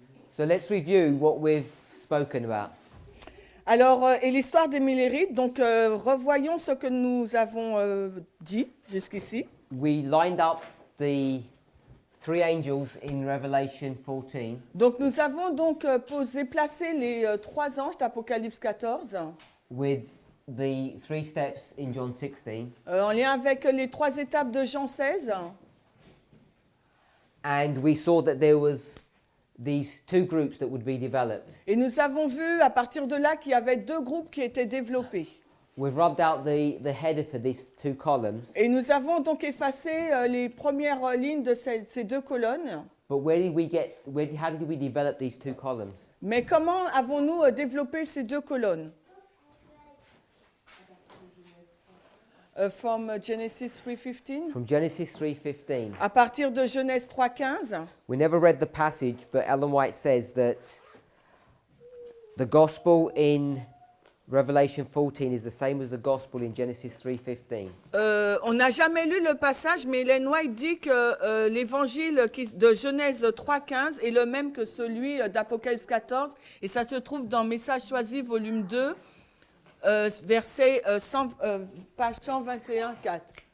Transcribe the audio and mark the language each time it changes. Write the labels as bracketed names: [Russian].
[English] So let's review what we've spoken about. [French] Alors, et l'histoire des Millérites, donc revoyons ce que nous avons dit jusqu'ici. [English] We lined up the three angels in Revelation 14 [French] Donc nous avons donc placé les trois anges d'Apocalypse 14 [English] with the three steps in John 16, [French] en lien avec les trois étapes de Jean 16. [English] and we saw that there was these two groups that would be developed. [French] Et nous avons vu à partir de là qu'il y avait deux groupes qui étaient développés. [English] We've rubbed out the header for these two columns, [French] Et nous avons donc effacé les premières lignes de ces deux colonnes. [English] but how did we develop these two columns? [French] Mais comment avons-nous développé ces deux colonnes? [English] From Genesis 3:15. From Genesis 3:15. [French] À partir de Genèse 3:15. [English] We never read the passage, but Ellen White says that the gospel in Revelation 14 is the same as the gospel in Genesis 3:15. [French] On n'a jamais lu le passage, mais Ellen White dit que l'évangile de Genèse 3:15 est le même que celui d'Apocalypse 14, et ça se trouve dans Message choisi, volume 2, verset page 121, 4.